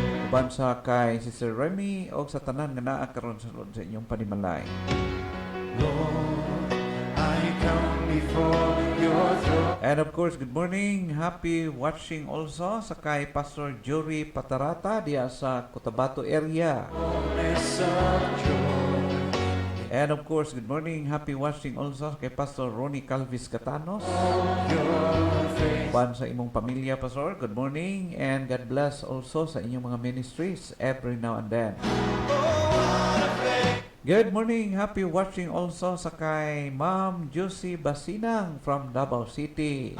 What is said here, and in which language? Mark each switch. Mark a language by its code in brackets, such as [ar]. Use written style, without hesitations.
[ceb] Uban sa kay Sister Remy o sa tanan nga naa karon sa loob sa inyong panimalay. [en] Lord, I come before your throne. And of course, good morning. Happy watching also [ceb] sa kay [en] Pastor Jory Patarata diya sa Cotabato area. Fullness of joy. And of course, good morning. Happy watching also kay Pastor Ronnie Calvis Catanos. Your face. [ceb] Uban sa imong pamilya, Pastor. [en] Good morning and God bless also [ceb] sa inyong mga [en] ministries every now and then. Good morning. Happy watching also [ceb] sa kay [en] Ma'am Josie Basinang from Davao City.